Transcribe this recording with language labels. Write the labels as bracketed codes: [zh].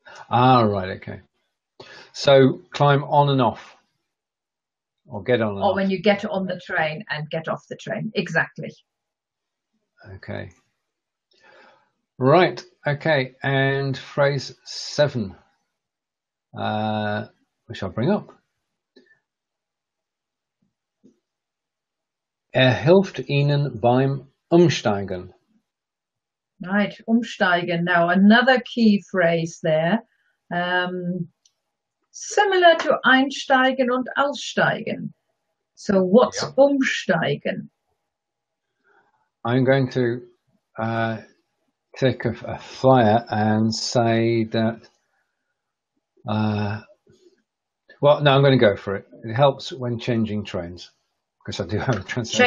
[en] Ah, right, okay. So climb on and off. Or get on and off. Or when you get on the train and get off the train. Exactly. Okay. Right. Okay. And phrase 7, which I'll bring up. [de] Hilft Ihnen beim Umsteigen. [en] Right, umsteigen. Now, another key phrase there. Similar to [de] Einsteigen und Aussteigen. [en] So what's umsteigen? I'm going to take a flyer and say that, well, no, I'm going to go for it. It helps when changing trains, because I do have a translation.